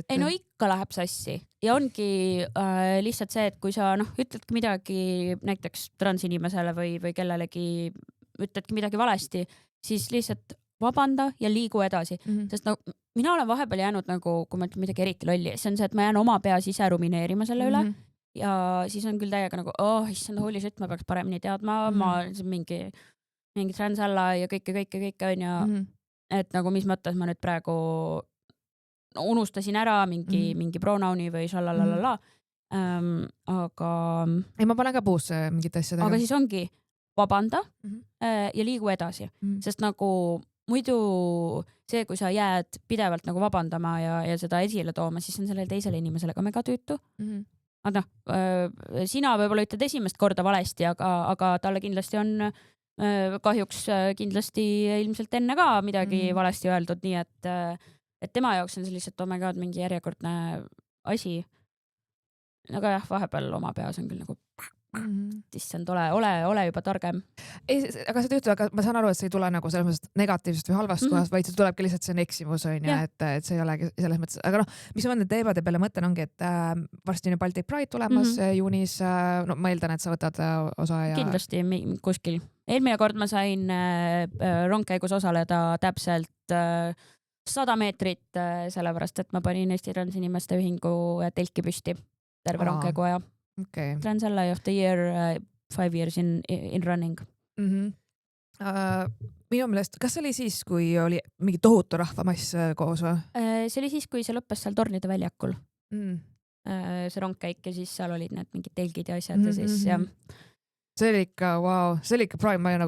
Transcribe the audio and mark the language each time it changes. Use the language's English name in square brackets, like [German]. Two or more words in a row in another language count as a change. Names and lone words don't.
[Estonian] Ei no ikka läheb sassi ja ongi lihtsalt see, et kui sa ütledki midagi näiteks transinimesele või kellelegi ütledki midagi valesti, siis lihtsalt vabanda ja liigu edasi, sest no mina olen vahepeal jäänud nagu, kui ma ütlen midagi eriti lolli, see on see, et ma jään oma peas ise rumineerima selle üle ja siis on küll täiega nagu, issand, [English] holy shit, [Estonian] ma peaks paremini teadma, ma mingi transälla ja kõike on ja et nagu mis mõttes ma nüüd praegu unustasin ära mingi pronouni või šalalala, aga ei, ma panen ka puusse mingit asja. Aga siis ongi vabanda ja liigu edasi, sest nagu muidu see, kui sa jääd pidevalt nagu vabandama ja seda esile tooma, siis on sellele teisele inimesele ka mega tüütu. Aga sina võib-olla ütled esimest korda valesti, aga talle kindlasti on kahjuks kindlasti ilmselt enne ka midagi valesti öeldud, nii et tema jaoks on see lihtsalt [English] oh my god, [Estonian] mingi järjekordne asi. Aga jah, vahepeal oma peas on küll nagu issand, ole juba targem. Ei, aga see tüütu, aga ma saan aru, et see ei tule nagu selles mõttes negatiivsest või halvast kohast, vaid see tulebki lihtsalt, see on eksimus, on ja, et see ei olegi selles mõttes. Aga mis ma nende teemade peale mõtlen ongi, et varsti on Baltic Pride tulemas juunis. No ma eeldan, et sa võtad osa ja... Kindlasti kuskil. Eelmine kord ma sain rongkäigus osaleda täpselt 100 meetrit, sellepärast, et ma panin Eesti Transinimeste Ühingu telki püsti terve rongkäigu aja. Okay. [English] Transella of the year 5 years in running. [Estonian] Minu meelest, kas see oli siis, kui oli mingi tohutu rahvamass koos või? See oli siis, kui see lõppes seal Tornide väljakul. See rongkäik ja siis seal olid need mingid telgid ja asjad ja siis jah. See oli ikka, see oli ikka prime, ma ju nagu...